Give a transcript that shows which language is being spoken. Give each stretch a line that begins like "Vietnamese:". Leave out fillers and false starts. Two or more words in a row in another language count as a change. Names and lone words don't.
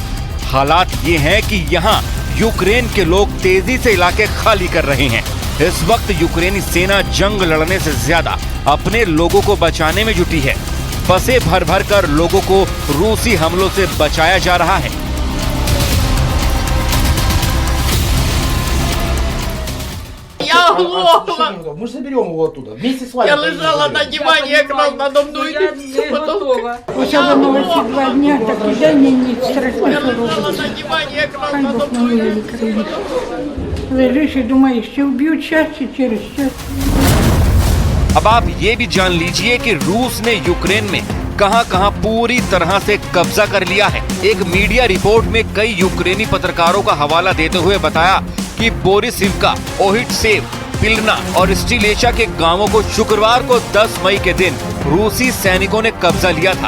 Hindi: हालात ये हैं कि यहाँ यूक्रेन के लोग तेजी से इलाके खाली कर रहे हैं। इस वक्त यूक्रेनी सेना जंग लड़ने से ज्यादा अपने लोगों को बचाने में जुटी है। बसें भर भर कर लोगों को रूसी हमलों से बचाया जा रहा है।
Russian: Я оглохла. Мы же заберем его оттуда. Вместе с вами. Я лежала на диване, якраз надо мною все потом.
Ukrainian: Особливо ці 2 дня, так і день і ніч страшно
Russian: Я лежала
Ukrainian: робить.
Russian: на диване, якраз
Ukrainian: Хай
Russian: надо
Ukrainian: Бог
Russian: мною.
Ukrainian: милує країну. Лежиш і думаєш, чи вб'ють час, чи через час.
Hindi: अब आप ये भी जान लीजिए कि रूस ने यूक्रेन में कहां-कहां पूरी तरह से कब्जा कर लिया है। एक मीडिया रिपोर्ट में कई यूक्रेनी पत्रकारों का हवाला देते हुए बताया कि बोरिसिवका, ओहिटसेव, पिलना और स्टिलेचा के गांवों को शुक्रवार को 10 मई के दिन रूसी सैनिकों ने कब्जा लिया था।